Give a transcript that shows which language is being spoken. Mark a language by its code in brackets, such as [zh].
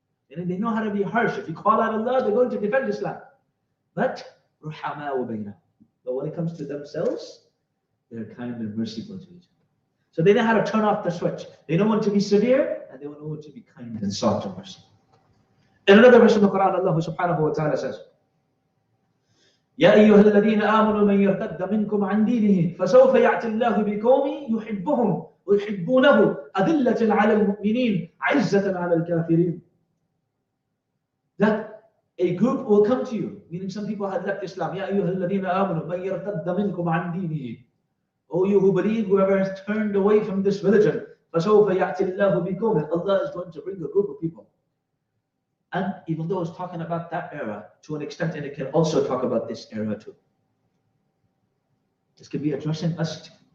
[en] And they know how to be harsh. If you call out Allah, they're going to defend Islam. But when it comes to themselves, they're kind and merciful to each other. So they know how to turn off the switch. They know when to be severe, and they know when to be kind and soft and merciful. In another verse of the Quran, Allah subhanahu wa ta'ala says, [ar] يا أيها الذين آمنوا من يرتد منكم عن دينه فسوف يأتي الله بقوم يحبهم ويحبونه أذلة على المؤمنين عزة على الكافرين. [en] That a group will come to you, meaning some people had left Islam. [ar] يا أيها الذين آمنوا من يرتد منكم عن دينه. [en] O you who believe, whoever has turned away from this religion, [ar] فسوف يأتي الله بقوم. [en] Allah is going to bring a group of people. And even though it's talking about that era to an extent, and it can also talk about this era too. This could be addressing us too.